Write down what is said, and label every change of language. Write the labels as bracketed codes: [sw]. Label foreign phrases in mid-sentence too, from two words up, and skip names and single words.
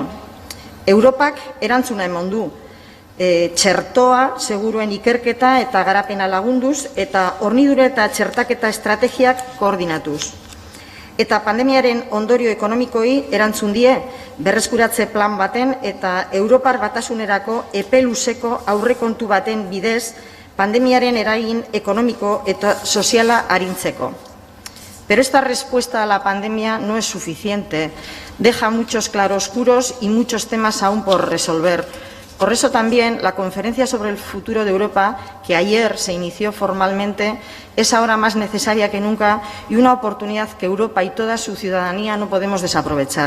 [eu] Europak erantzuna eman du. Txertoa, seguruen ikerketa eta garapena lagunduz eta hornidura eta txertaketa estrategiak koordinatuz. Eta pandemiaren ondorio ekonomikoi erantzun die berreskuratze plan baten eta Europar batasunerako epe luzeko aurrekontu baten bidez pandemiaren eragin ekonomiko eta soziala arintzeko. [es] Pero esta respuesta a la pandemia no es suficiente. Deja muchos claroscuros y muchos temas aún por resolver. Por eso también la conferencia sobre el futuro de Europa, que ayer se inició formalmente, es ahora más necesaria que nunca y una oportunidad que Europa y toda su ciudadanía no podemos desaprovechar.